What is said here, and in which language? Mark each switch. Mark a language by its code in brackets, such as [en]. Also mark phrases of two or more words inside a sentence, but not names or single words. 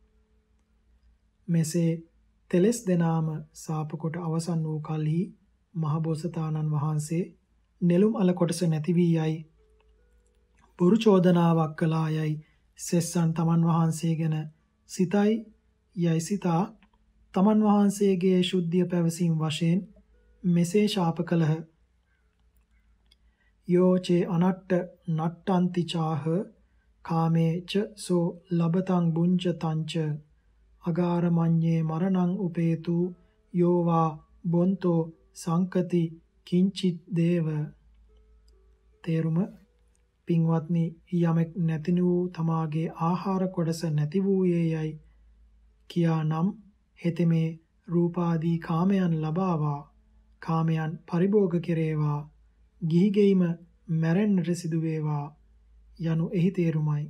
[si] මෙසේ තෙලස් දෙනාම ශාප කොට අවසන් වූ කලෙහි මහ බෝසතාණන් වහන්සේ නෙළුම් අල කොටස නැති වී යයි බොරු චෝදනාවක් කළා යයි සෙස්සන් තමන් වහන්සේ ගැන සිතයි යයි සිතා තමන් වහන්සේගේ ශුද්ධිය පැවසීම වශයෙන් මෙසේ ශාප කළහ. [pi] යෝචේ අනට්ට නට්ටන්ති චාහ කාමේ ච සෝ ලබතං බුංචතංච අගාරමඤ්ඤේ මරණං උපේතු යෝවා බොන්තෝ සංකති කිංචිත් දේව. [si] තේරුම පින්වත්නි යමෙක් නැති වූ තමාගේ ආහාර කොටස නැති වූයේ යයි කියා නම් හෙතෙමේ රූපාදී කාමයන් ලබාවා කාමයන් පරිභෝග කෙරේවා ගිහිගෙයිම මැරෙන්නට සිදු වේවා යනු එහි තේරුමයි.